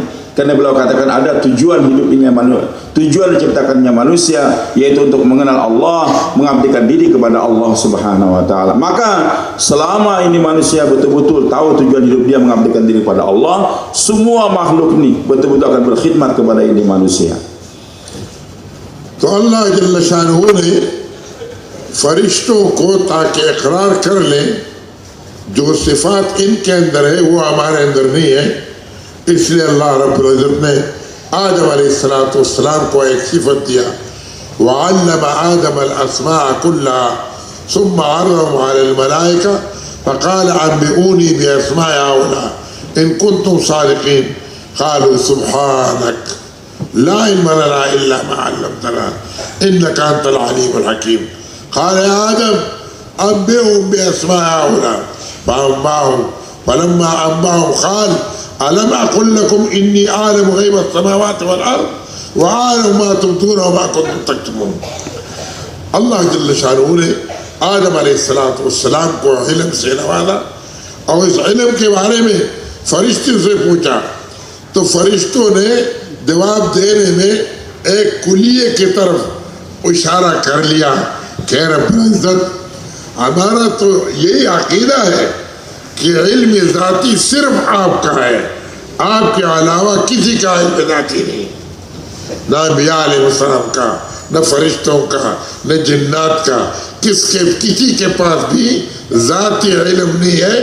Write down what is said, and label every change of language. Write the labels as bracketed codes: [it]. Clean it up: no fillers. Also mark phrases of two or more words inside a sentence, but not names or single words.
[id] Karena beliau katakan ada tujuan hidupnya manusia, tujuan diciptakannya manusia yaitu untuk mengenal Allah, mengabdikan diri kepada [ar] الله سبحانه وتعالى. [id] Maka selama ini manusia betul-betul tahu tujuan hidup dia mengabdikan diri kepada Allah, semua makhluk ini betul-betul akan berkhidmat kepada ini manusia. [ur] تو اللہ جل شانہ نے فرشتوں کو تاکہ اقرار کر لیں جو صفات ان کے اندر ہے وہ ہمارے اندر نہیں ہے، اس لیے اللہ رب العزت نے آدم علیہ السلام کو ایک صفت دیا, [ar] وعلم آدم الأسماء كلها ثم عرضهم على الملائكة فقال أنبئوني بأسماء هؤلاء إن كنتم صادقين. قالوا سبحانك لا علم لنا إلا ما علمتنا إنك أنت العليم الحكيم. قال يا آدم أنبئهم بأسماء هؤلاء فأنبأهم. فلما أنبأهم قال ألم أقل لكم إني أعلم غيب السماوات والأرض وأعلم ما تبدون وما كنتم تكتمون. [ur] اللہ جل شانہ نے آدم علیہ السلام کو علم سے نوازا اور اس علم کے بارے میں فرشتوں سے پوچھا تو فرشتوں نے جواب دینے میں ایک کلیے کی طرف اشارہ کر لیا کہ رب العزت ہمارا تو یہی عقیدہ ہے کہ علم ذاتی صرف آپ کا ہے، آپ کے علاوہ کسی کا علم ذاتی نہیں، نہ انبیاء علیہ السلام کا، نہ فرشتوں کا، نہ جنات کا، کسی کے پاس بھی ذاتی علم نہیں ہے.